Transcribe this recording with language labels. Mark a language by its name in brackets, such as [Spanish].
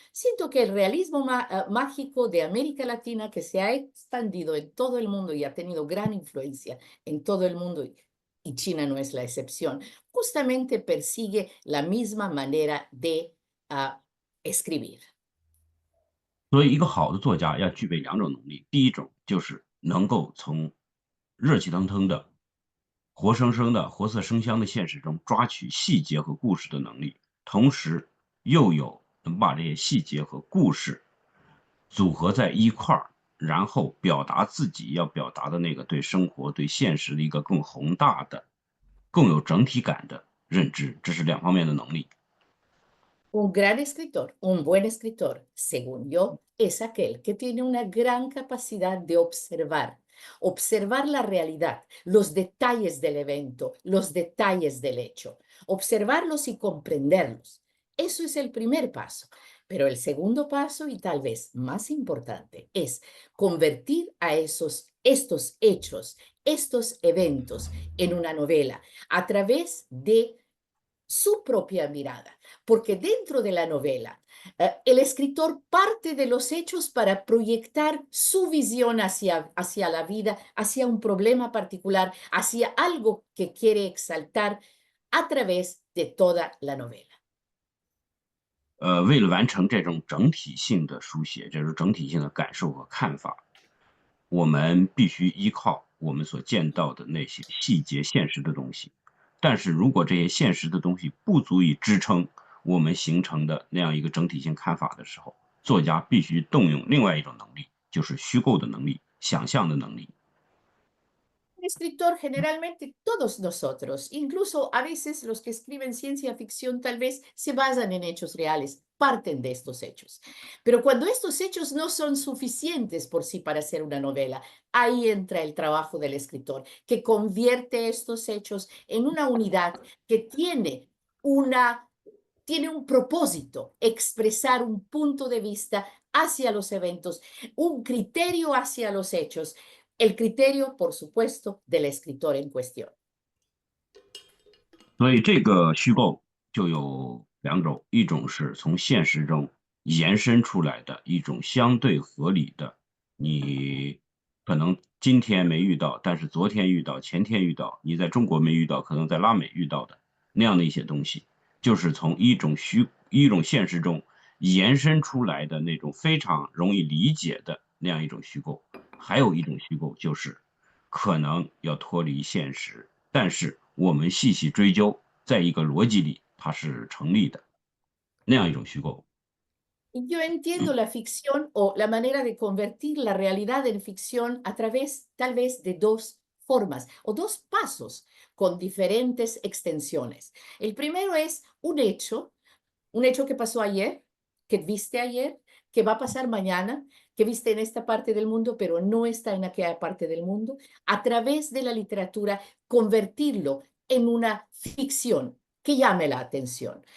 [Spanish] Siento que el realismo mágico de América Latina, que se ha expandido en todo el mundo y ha tenido gran influencia en todo el mundo, y China no es la excepción, justamente persigue la misma manera de escribir. [Chinese] 所以，一个好的作家要具备两种能力。第一种就是能够从热气腾腾的、活生生的、活色生香的现实中抓取细节和故事的能力，同时又有能把这些细节和故事组合在一块儿，然后表达自己要表达的那个对生活、对现实的一个更宏大的、更有整体感的认知。这是两方面的能力。 [Spanish] Un gran escritor, un buen escritor, según yo, es aquel que tiene una gran capacidad de observar la realidad, los detalles del evento, los detalles del hecho, observarlos y comprenderlos. Eso es el primer paso. Pero el segundo paso, y tal vez más importante, es convertir a estos hechos estos eventos en una novela a través de su propia mirada, porque dentro de la novela el escritor parte de los hechos para proyectar su visión hacia la vida, hacia un problema particular, hacia algo que quiere exaltar a través de toda la novela. [Chinese] 为了完成这种整体性的书写，这种整体性的感受和看法，我们必须依靠我们所见到的那些细节、现实的东西。但是如果这些现实的东西不足以支撑我们形成的那样一个整体性看法的时候，作家必须动用另外一种能力，就是虚构的能力、想象的能力。 [Spanish] Un escritor, generalmente todos nosotros, incluso a veces los que escriben ciencia ficción tal vez se basan en hechos reales, parten de estos hechos. Pero cuando estos hechos no son suficientes por sí para hacer una novela, ahí entra el trabajo del escritor, que convierte estos hechos en una unidad que tiene un propósito, expresar un punto de vista hacia los eventos, un criterio hacia los hechos, el criterio, por supuesto, del escritor en cuestión. [Chinese] 所以这个虚构就有两种，一种是从现实中延伸出来的一种相对合理的，你可能今天没遇到，但是昨天遇到，前天遇到，你在中国没遇到，可能在拉美遇到的那样的一些东西，就是从一种现实中延伸出来的那种非常容易理解的那样一种虚构。还有一种虚构就是可能要脱离现实，但是我们细细追究，在一个逻辑里它是成立的那样一种虚构。 [Spanish] Yo entiendo la ficción o la manera de convertir la realidad en ficción a través tal vez de dos formas o dos pasos con diferentes extensiones. El primero es un hecho que pasó ayer, que viste ayer, que va a pasar mañana, que viste en esta parte del mundo, pero no está en aquella parte del mundo, a través de la literatura, convertirlo en una ficción que llame la atención.